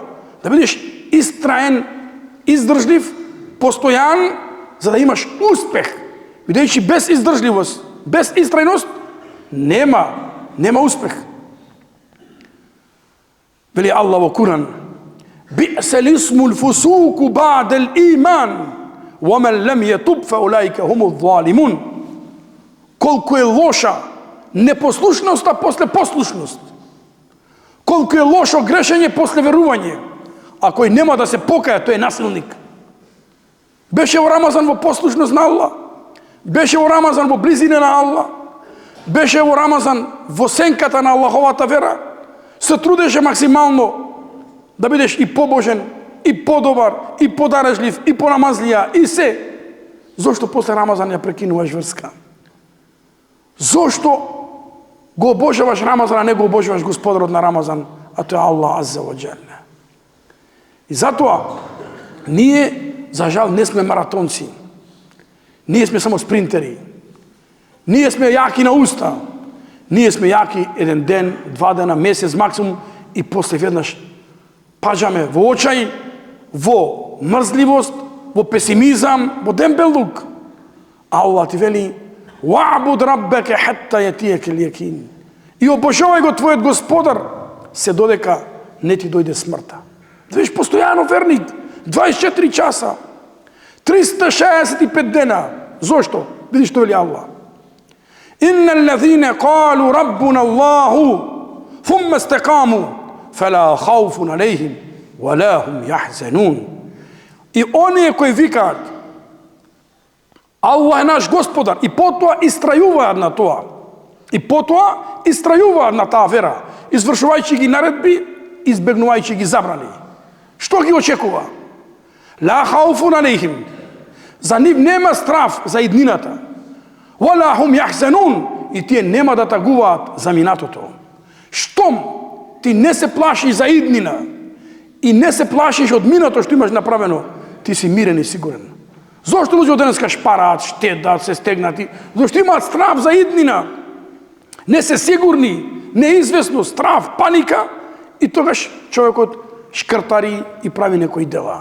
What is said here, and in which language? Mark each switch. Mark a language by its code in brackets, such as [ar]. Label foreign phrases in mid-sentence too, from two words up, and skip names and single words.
[mk] Да бидеш истраен, издржлив, постојан, за да имаш успех. Бидејќи без издржливост, без истрајност, нема успех. Вели Аллах во Куран: [ar] "بئس الاسم الفسوق بعد الإيمان ومن لم يتب فأولئك هم الظالمون." [mk] Колку е лоша непослушноста после послушност. Колку е лошо грешење после верување. А кој нема да се покаја, тој е насилник. Беше во Рамазан во послушност на Аллах, беше во Рамазан во близина на Аллах, беше во Рамазан во сенката на Аллаховата вера, се трудеше максимално да бидеш и побожен, и подобар, и подарежлив, и понамазлија, и се. Зошто после Рамазан ја прекинуваш врска? Зошто го обожаваш Рамазан, а не го обожаваш Господарот на Рамазан, а тој е Аллах [ar] عز وجل? [mk] И затоа, ние, за жал, не сме маратонци. Ние сме само спринтери. Ние сме јаки на уста. Ние сме јаки еден ден, 2 дена, месец максимум, и после веднаш паѓаме во очај, во мрзливост, во песимизам, во дембелук. Аллах ти вели: [ar] "واعبد ربك حتى يأتيك اليقين." [mk] И обожавај го твојот Господар се додека не ти дојде смртта. Да бидеш постојано верник, 24 часа, 365 дена. Зошто? Видиш што вели Аллах: [ar] "إن الذين قالوا ربنا الله ثم استقاموا فلا خوف عليهم ولا هم يحزنون." [mk] И оние кои викаат Аллах е наш Господар, и потоа истрајуваат на тоа, и потоа истрајуваат на таа вера, извршувајќи ги наредби, избегнувајќи ги забрани. Што ги очекува? [ar] لا خوف عليهم. [mk] За нив нема страв за иднината. [ar] ولا هم يحزنون. [mk] И тие нема да тагуваат за минатото. Штом ти не се плашиш за иднина и не се плашиш од минато што имаш направено, ти си мирен и сигурен. Зошто луѓе денеска шпараат, штедат, се стегнати? Зошто имаат страв за иднина? Не се сигурни, неизвестно, страв, паника, и тогаш човекот шкртари и прави некои дела.